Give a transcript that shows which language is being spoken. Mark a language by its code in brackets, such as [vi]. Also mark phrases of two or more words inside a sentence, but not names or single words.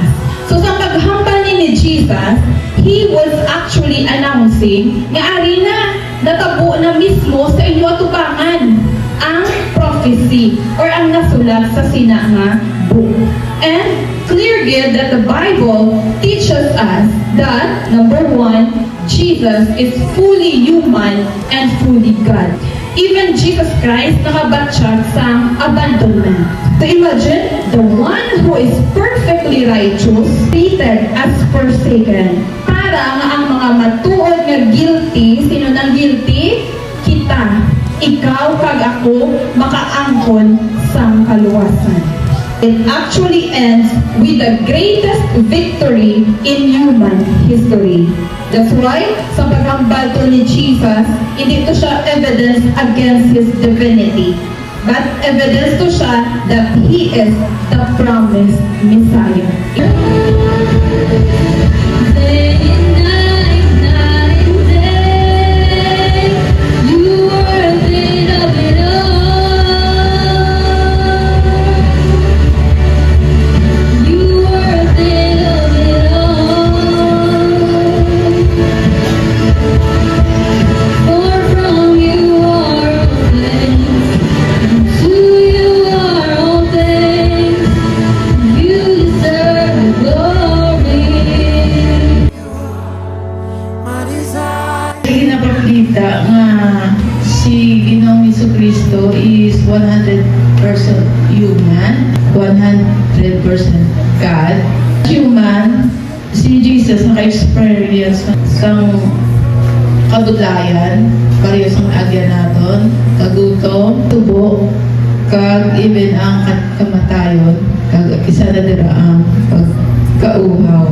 [hil] So sa paghambal ni Jesus, [en] he was actually announcing [hil] nga ari na natabo na mismo sa inyo atubangan ang prophecy or ang nasulat sa sinanga book. [en] And clear good that the Bible teaches us that, number one, Jesus is fully human and fully God. [hil] Even Jesus Christ nakabatsyag sa abandonment. [en] So imagine, the one who is perfect righteous, treated as forsaken. [hil] Para nga ang mga matuod nga guilty, sino nang guilty? Kita. Ikaw kag ako makaangkon sang kaluwasan. [en] It actually ends with the greatest victory in human history. That's why, [hil] sa paghambal to ni Jesus, hindi to siya evidence against His divinity. [en] But evidence [hil] to siya [en] that He is the promised Messiah. Day and night, night and day, you were a bit of it all. You were a bit of it all. For from you are all things, to you are all things. You deserve the glory. [hil] Sige napakita nga si Ginoong Jesucristo [en] is 100% human, 100% God. [hil] Human, si Jesus naka-experience sang kabudlayan, parehas ang agya naton, kagutom, tubo, kag even ang kamatayon, kag isa na dira ang pagkauhaw.